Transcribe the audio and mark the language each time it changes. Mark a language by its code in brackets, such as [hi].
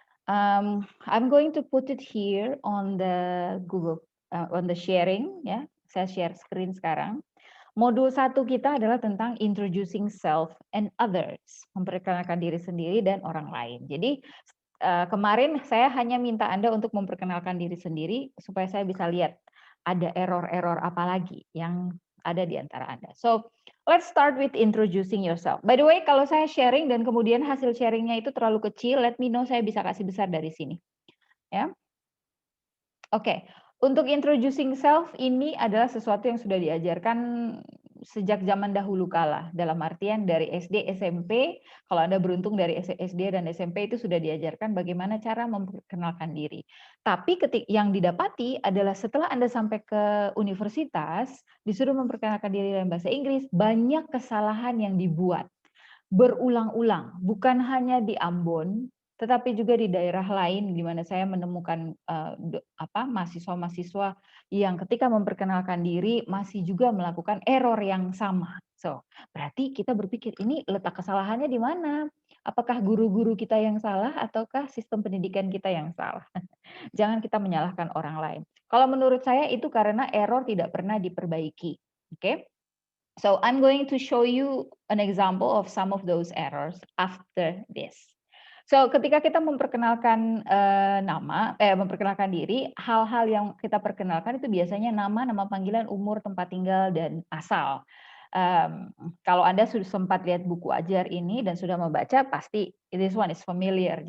[en] I'm going to put it here on the Google on the sharing ya. [id] Saya share screen sekarang. Modul 1 kita adalah tentang [en] introducing self and others, [id] memperkenalkan diri sendiri dan orang lain. Jadi kemarin saya hanya minta Anda untuk memperkenalkan diri sendiri supaya saya bisa lihat ada error-error apa lagi yang ada di antara Anda. [en] So, let's start with introducing yourself. [id] By the way, kalau saya sharing dan kemudian hasil sharingnya itu terlalu kecil, [en] let me know, [id] saya bisa kasih besar dari sini. Ya. Oke, untuk introducing self ini adalah sesuatu yang sudah diajarkan sejak zaman dahulu kala, dalam artian dari SD, SMP, kalau Anda beruntung dari SD dan SMP itu sudah diajarkan bagaimana cara memperkenalkan diri. Tapi yang didapati adalah setelah Anda sampai ke universitas, disuruh memperkenalkan diri dalam bahasa Inggris, banyak kesalahan yang dibuat berulang-ulang, bukan hanya di Ambon, tetapi juga di daerah lain di mana saya menemukan mahasiswa-mahasiswa yang ketika memperkenalkan diri masih juga melakukan error yang sama. So, berarti kita berpikir ini letak kesalahannya di mana? Apakah guru-guru kita yang salah ataukah sistem pendidikan kita yang salah? Jangan kita menyalahkan orang lain. Kalau menurut saya itu karena error tidak pernah diperbaiki. Oke? [en] So I'm going to show you an example of some of those errors after this. [id] So ketika kita memperkenalkan memperkenalkan diri, hal-hal yang kita perkenalkan itu biasanya nama, nama panggilan, umur, tempat tinggal, dan asal. Kalau Anda sudah sempat lihat buku ajar ini dan sudah membaca, pasti [en] this one is familiar.